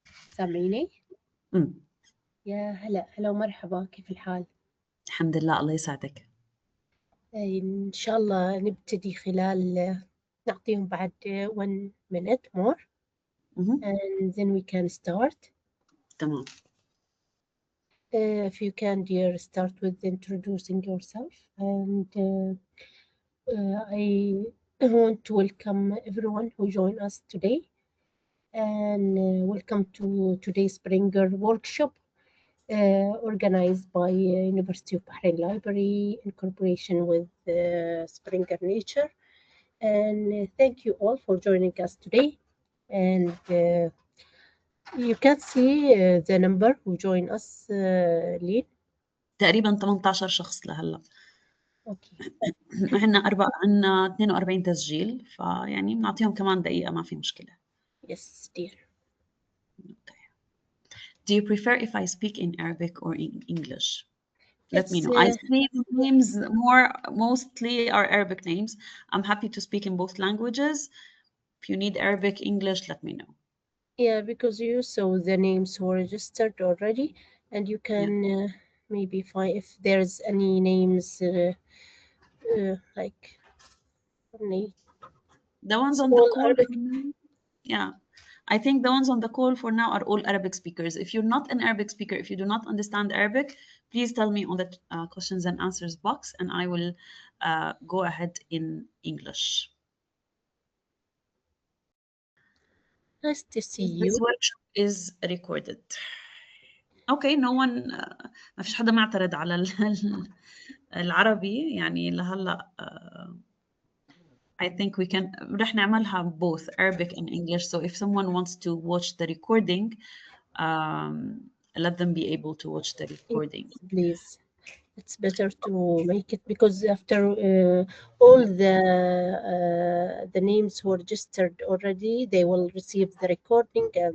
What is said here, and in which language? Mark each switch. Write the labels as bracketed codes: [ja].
[ar] سامعيني؟ يا هلا هلا ومرحبا، كيف الحال؟ الحمد لله، الله يسعدك. إن شاء الله نبتدي خلال نعطيهم بعد [en] 1 minute more and then we can start. [ar] تمام. [en] If you can, dear, start with introducing yourself, and I want to welcome everyone who joined us today, and welcome to today's Springer workshop organized by University of Bahrain Library in cooperation with Springer Nature. And thank you all for joining us today. And you can see the number who joined us, Lee. [ar] تقريبا 18 شخص لهلا. اوكي. عندنا 42 تسجيل، فيعني بنعطيهم كمان دقيقة، ما في مشكلة. [en] Yes, dear. Okay. Do you prefer if I speak in Arabic or in English? Let me know. I see names mostly are Arabic names. I'm happy to speak in both languages. If you need Arabic, English, let me know. Yeah, because you saw the names who are registered already, and you can maybe find if there's any names like the ones on the call for now, yeah, I think the ones on the call for now are all Arabic speakers. If you're not an Arabic speaker, if you do not understand Arabic, please tell me on the questions and answers box and I will go ahead in English. Nice to see you. This workshop is recorded. Okay, no one [ar] ما فيش حدا معترض على العربي يعني لهلا. [en] I think we can [ar] رح نعملها [en] both Arabic and English, so if someone wants to watch the recording, let them be able to watch the recording. Please, it's better to make it because after all the names who are registered already, they will receive the recording